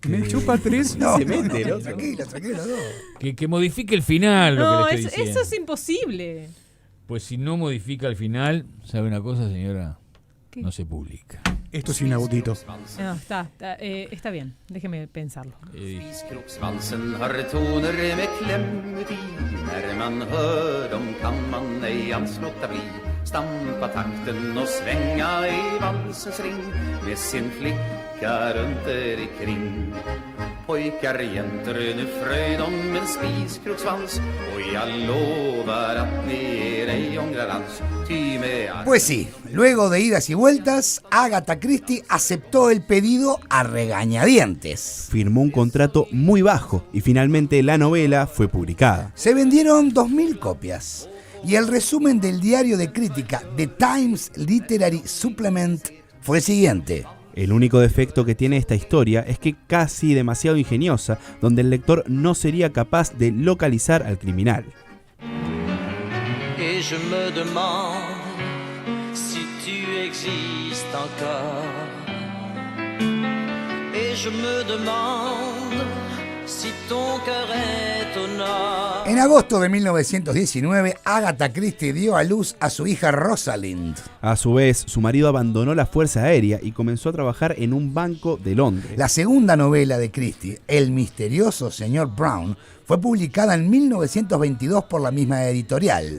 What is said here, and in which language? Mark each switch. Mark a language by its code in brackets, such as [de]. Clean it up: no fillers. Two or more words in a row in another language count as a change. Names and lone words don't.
[es] Me chupa 3. Tranquilo. Que modifique el final, lo No, que le estoy diciendo. eso es imposible. Pues si no modifica el final, ¿sabe una cosa, señora? ¿Qué? No se publica. Esto es inaudito. No, está bien. Déjeme pensarlo. [sv] Svansen har toner med klämmigt i. När man hör dem kan man ej alls låta bli. Stampa takten och svänga i valsens ring med sin flicka runt er ikring. Pojkar, jenter, nu fröjd om en spiskroksvans och jag lovar att ni er ej ångrar alls. Ty med [es] Pues sí, luego de idas y vueltas, Agatha Christie aceptó el pedido a regañadientes. Firmó un contrato muy bajo y finalmente la novela fue publicada. Se vendieron 2.000 copias y el resumen del diario de crítica The Times Literary Supplement fue el siguiente. El único defecto que tiene esta historia es que casi demasiado ingeniosa, donde el lector no sería capaz de localizar al criminal. [fr] Et je me demande si tu existes encore. Et je me demande si ton cœur est au nord. [es] En agosto de 1919, Agatha Christie dio a luz a su hija Rosalind. A su vez, su marido abandonó la Fuerza Aérea y comenzó a trabajar en un banco de Londres. La segunda novela de Christie, El misterioso señor Brown, fue publicada en 1922 por la misma editorial.